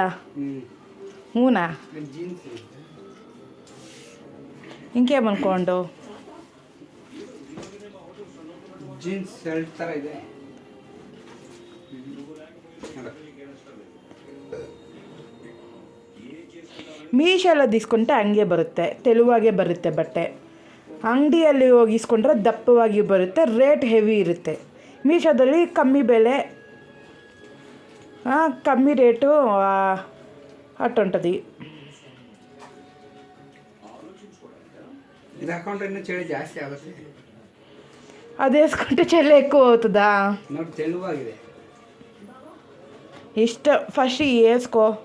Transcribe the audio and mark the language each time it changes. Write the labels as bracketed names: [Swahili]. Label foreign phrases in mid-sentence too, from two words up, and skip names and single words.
[Telugu] ఊనా? ఇంకేమనుకోండు. [Kannada] ಮೀಶೋలో తీసుకుంటే ಹಂಗೆ ಬರುತ್ತೆ, ತೆಳುವಾಗೇ ಬರುತ್ತೆ ಬಟ್ಟೆ. ಅಂಗಡಿಯಲ್ಲಿ ಹೋಗಿ ಇಸ್ಕೊಂಡ್ರೆ ದಪ್ಪವಾಗಿ ಬರುತ್ತೆ, [English] rate heavy [Kannada] ಇರುತ್ತೆ. ಮೀಶೋದಲ್ಲಿ ಕಮ್ಮಿ ಬೆಲೆ, [Telugu] కమ్మీ రేటు అట్టుంటుంది. అది వేసుకుంటే చెల్లి ఎక్కువ అవుతుందా? ఇష్టం, ఫస్ట్ వేసుకో.